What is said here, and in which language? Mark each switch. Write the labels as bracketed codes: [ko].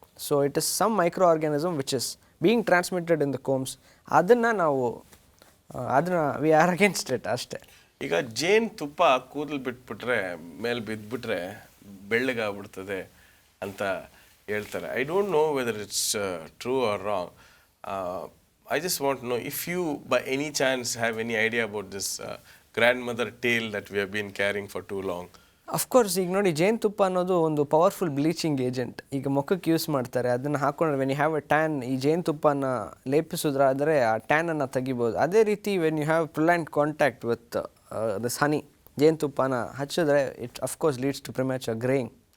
[en] So it is some micro organism which is being transmitted in the combs. [kn] ಅದನ್ನು ನಾವು ಅದನ್ನು [en] we are against it [kn] ಅಷ್ಟೇ. ಈಗ ಜೇನು ತುಪ್ಪ ಕೂದಲು ಬಿಟ್ಬಿಟ್ರೆ ಮೇಲೆ ಬಿದ್ದುಬಿಟ್ರೆ ಬೆಳ್ಳಗಾಗ್ಬಿಡ್ತದೆ ಅಂತ ಹೇಳ್ತಾರೆ. [en] I don't know whether it's true or wrong. I just want to know if you by any chance have any idea about this grandmother tale that we have been carrying for too long. [kn] Of course ಈಗ ನೋಡಿ ಜೇನುತುಪ್ಪ ಅನ್ನೋದು ಒಂದು powerful bleaching agent. ಈಗ ಮುಖಕ್ಕೆ use ಮಾಡ್ತಾರೆ. ಅದನ್ನು ಹಾಕೊಂಡ್ರೆ [en] when you have a tan, [kn] ಈ ಜೇನುತುಪ್ಪನ ಲೇಪಿಸಿದ್ರಾದರೆ ಆ ಟ್ಯಾನನ್ನು ತೆಗಿಬೋದು. ಅದೇ ರೀತಿ [en] when you have prolonged contact with this honey, [kn] ಜೇನುತುಪ್ಪನ ಹಚ್ಚಿದ್ರೆ [en] It of course leads to premature greying.